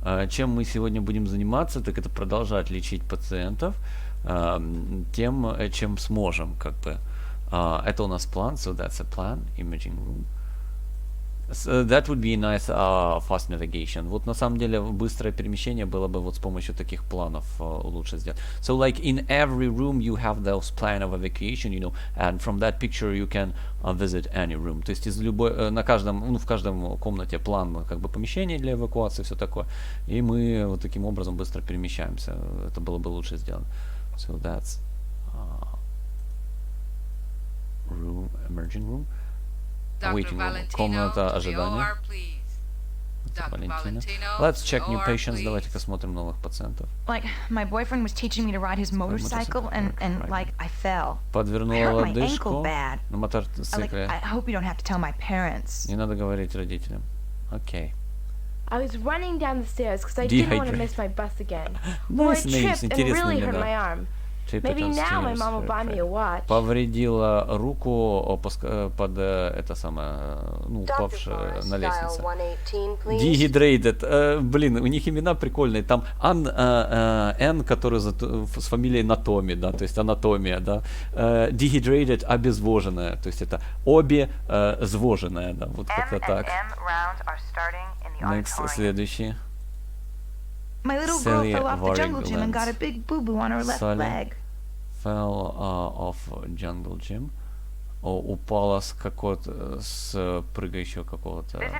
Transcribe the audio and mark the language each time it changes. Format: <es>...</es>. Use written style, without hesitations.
<ru>Чем мы сегодня будем заниматься, так это продолжать лечить пациентов тем, чем сможем, как бы. Это у нас план,</ru> <en>so that's a plan, imaging room. So that would be a nice fast navigation.</en> <ru>Вот на самом деле быстрое перемещение было бы вот с помощью таких планов лучше сделать.</ru> <en>So like in every room you have those plan of evacuation, you know, and from that picture you can visit any room.</en> <ru>То есть из любой, на каждом, ну в каждом комнате план как бы помещения для эвакуации, все такое. И мы вот таким образом быстро перемещаемся. Это было бы лучше сделано.</ru> <en>So that's room, emerging room. Waiting room.</en> <ru>Комната ожидания. Валентина.</ru> <en>Let's check new patients.</en> <ru>Давайте-ка смотрим новых пациентов.</ru> <en>Like my boyfriend was teaching me to ride his motorcycle and like I fell. Подвернула лодыжку на мотоцикле. I hope you don't have to tell my parents.</en> <ru>Не надо говорить родителям. Окей.</ru> <en>I was running down the stairs because I didn't want to miss my bus again. Well, I tripped and really hurt my arm. Maybe now my mom will buy me a watch.</en> <ru>Повредила руку под это самое, ну, упавшая на лестнице.</ru> <en>Dehydrated.</en> <ru>Блин, у них имена прикольные. Там Н, который с фамилией Натоми, да, то есть анатомия, да. Dehydrated, обезвоженная, то есть это обезвоженная, да, вот как-то так.</ru> <en>Next,</en> <ru>следующий.</ru> <en>My little girl fell off the jungle gym and got a big boo-boo on her left leg. Fell off jungle gym.</en> <ru>Упала с какого-то, с прыгающего какого-то.</ru>